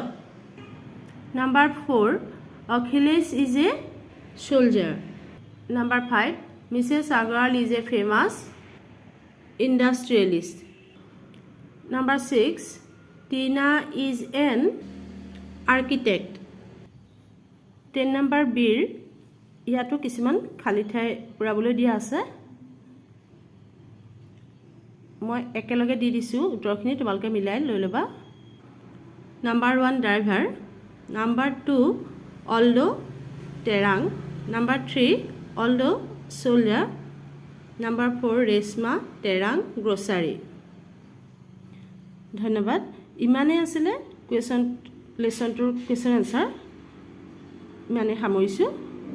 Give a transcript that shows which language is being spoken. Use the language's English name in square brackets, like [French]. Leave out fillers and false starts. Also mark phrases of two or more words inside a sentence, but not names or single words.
[English] Number 4 Achilles is a soldier. Number 5 Mrs. Agarwal is a famous industrialist. Number 6 Tina is an architect. [Assamese] 10 number Bir ইয়াতো কিছুমান খালী ঠাই পূৰাবলৈ দিয়া আছে মই একেলগে দি দিছোঁ উত্তৰখিনি তোমালোকে মিলাই লৈ ল'বা [English] Number 1 driver. Number 2 Aldo Terang. Number 3 Aldo soldier. Number 4 Resma Terang grocery. [Assamese] ধন্যবাদ ইমানে আছিলে লেসনটোৰ [English] question answer [Assamese] ইমানে সামৰিছোঁ